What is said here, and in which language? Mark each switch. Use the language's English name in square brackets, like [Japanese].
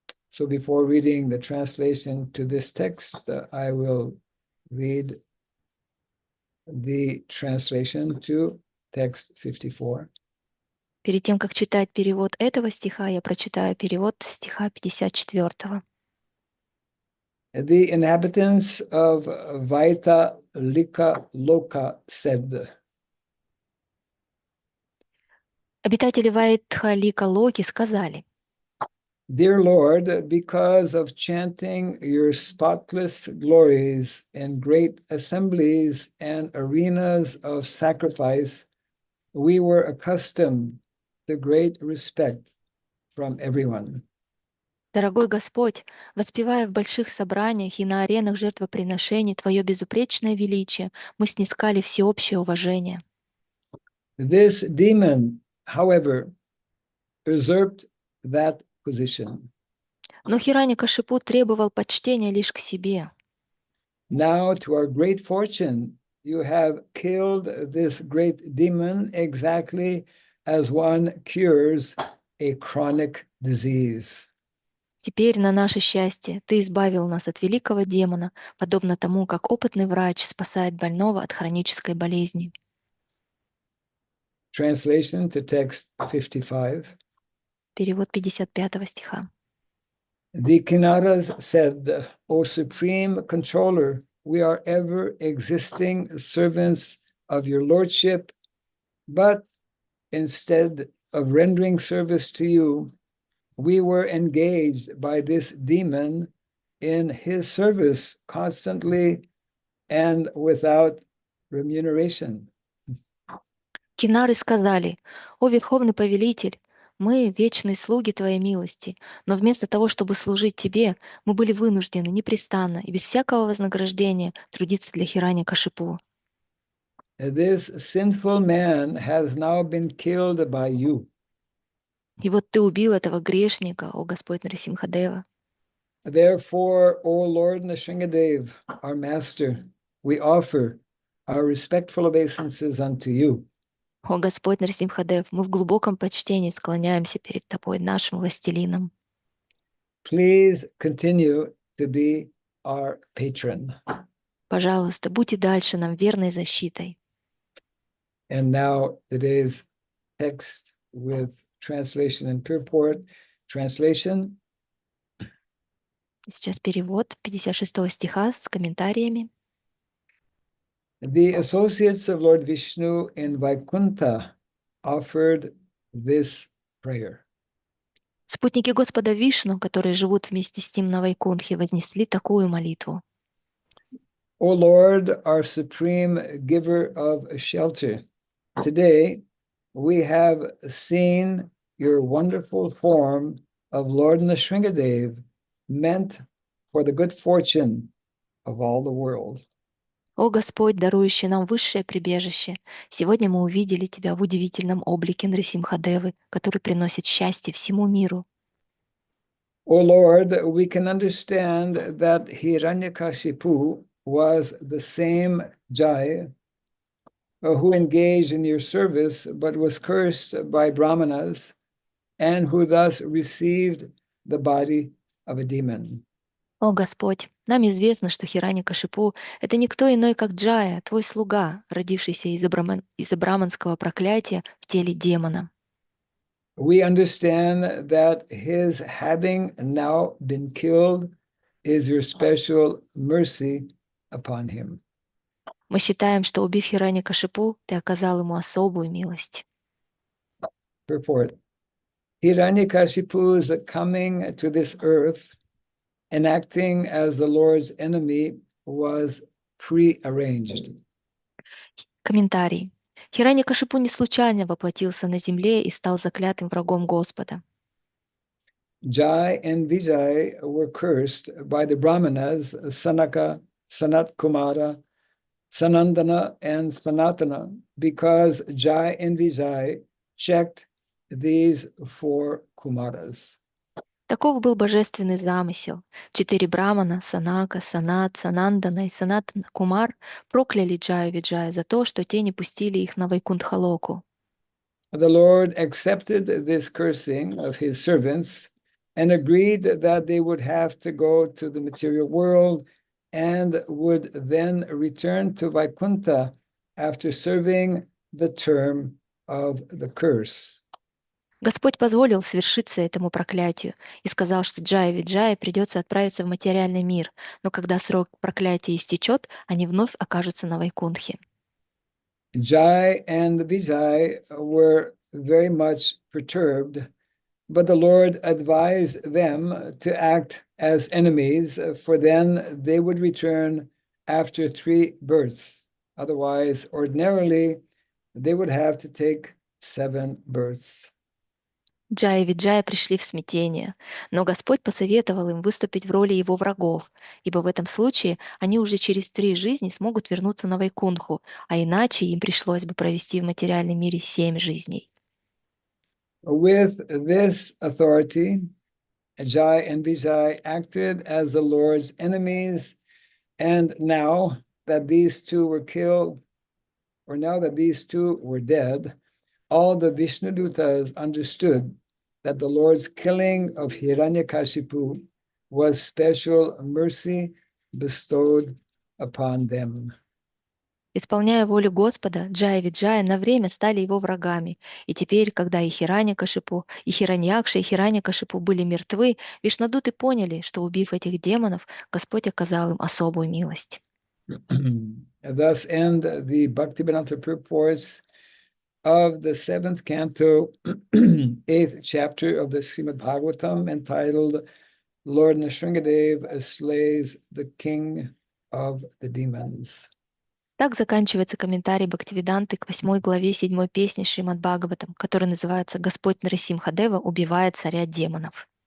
[English] So before reading the translation to this text, I will read the translation to text 54. [Russian] Перед тем, как читать перевод этого стиха, я прочитаю перевод стиха 54. [English] The inhabitants of Vaita Lika Loka said, [Russian] Обитатели Вайтха-Лика Локи сказали: [English] Dear Lord, because of chanting your spotless glories in great assemblies and arenas of sacrifice, we were accustomed to great respect from everyone. [Russian] Дорогой Господь, воспевая в больших собраниях и на аренах жертвоприношений Твое безупречное величие, мы снискали всеобщее уважение. [English] This demon, however, usurped that position. [Russian] Но Хираникашипу требовал почтения лишь к себе. [English] Now, to our great fortune, you have killed this great demon exactly as one cures a chronic disease. [Russian] Теперь, на наше счастье, Ты избавил нас от великого демона, подобно тому, как опытный врач спасает больного от хронической болезни. [English] Translation to text 55. [Russian] Перевод 55 стиха. [English] The Kinnaras said, O Supreme Controller, we are ever existing servants of your Lordship, but instead of rendering service to you, we were engaged by this demon in his service constantly and without remuneration. [Russian] Кинары сказали: «О Верховный Повелитель, мы вечные слуги Твоей милости, но вместо того, чтобы служить Тебе, мы были вынуждены непрестанно и без всякого вознаграждения трудиться для Хирани-Кашипу. [English] This sinful man has now been killed by you. [Russian] И вот Ты убил этого грешника, о Господь Нарисимхадева. [English] Therefore, O Lord Nrsimhadev, our master, we offer our respectful obeisances unto you. [Russian] О Господь Нарисимхадев, мы в глубоком почтении склоняемся перед Тобой, нашим властелином. [English] Please continue to be our patron. [Russian] Пожалуйста, будь и дальше нам верной защитой. [English] And now today's text with translation and purport. Translation. [Russian] Сейчас перевод 56 стиха с комментариями. [English] The associates of Lord Vishnu in Vaikuntha offered this prayer. [Russian] Спутники Господа Вишну, которые живут вместе с ним на Вайкунтхе, вознесли такую молитву. [English] O Lord, our supreme giver of shelter, today we have seen your wonderful form of Lord Nrsimhadev meant for the good fortune of all the world. [Russian] О Господь, дарующий нам высшее прибежище, сегодня мы увидели Тебя в удивительном облике Нрисимхадевы, который приносит счастье всему миру. [English] O Lord, we can understand that Hiranyakashipu was the same Jai who engaged in your service but was cursed by Brahmanas and who thus received the body of a demon. [Russian] О Господь, нам известно, что Хирани-Кашипу — это никто иной, как Джая, Твой слуга, родившийся из-за браманского проклятия в теле демона. [English] We understand that his having now been killed is your special mercy upon him. [Russian] Мы считаем, что, убив Хирани-Кашипу, Ты оказал ему особую милость. [English] Purport. Hiranyakashipu's coming to this earth and acting as the Lord's enemy was prearranged. [Russian] Комментарий. Хирани-Кашипу не случайно воплотился на земле и стал заклятым врагом Господа. [English] Jai and Vijay were cursed by the Brahmanas, Sanaka, Sanat Kumara, Sanandana, and Sanatana, because Jai and Vijay checked these four Kumaras. [Russian] Таков был божественный замысел. 4 брамана — Санака, Санат, Санандана и Санатана Кумар — прокляли Джаю Виджаю за то, что те не пустили их на Вайкунтхалоку. [English] The Lord accepted this cursing of his servants and agreed that they would have to go to the material world and would then return to Vaikuntha after serving the term of the curse. [Russian] Господь позволил свершиться этому проклятию и сказал, что Джая Виджая придется отправиться в материальный мир, но когда срок проклятия истечет, они вновь окажутся на Вайкунтхе. [English] Jai and Vijay were very much perturbed, but the Lord advised them to act as enemies, for then they would return after 3 births. Otherwise, ordinarily, they would have to take 7 births. [Russian] Джая и Виджая пришли в смятение, но Господь посоветовал им выступить в роли его врагов, ибо в этом случае они уже через 3 жизни смогут вернуться на Вайкунтху, а иначе им пришлось бы провести в материальном мире 7 жизней. [English] With this authority, Jai and Vijay acted as the Lord's enemies, and now that these two were killed, or now that these two were dead, all the Vishnudutas understood that the Lord's killing of Hiranyakashipu was special mercy bestowed upon them. [Russian] Исполняя волю Господа, Джая и Виджая на время стали его врагами, и теперь, когда и Хирани-Кашипу, и Хираньякша, и Хирани-Кашипу были мертвы, вишнадуты поняли, что, убив этих демонов, Господь оказал им особую милость. [English] Thus end the Bhaktivedanta purports of the 7th canto, 8th chapter of the Srimad Bhagavatam, entitled Lord Nrsimhadev slays the king of the demons. [Russian] Так заканчивается комментарий Бхактивиданты к 8 главе 7 песни Шримад Бхагаватам, который называется «Господь Нарасимхадева убивает царя демонов».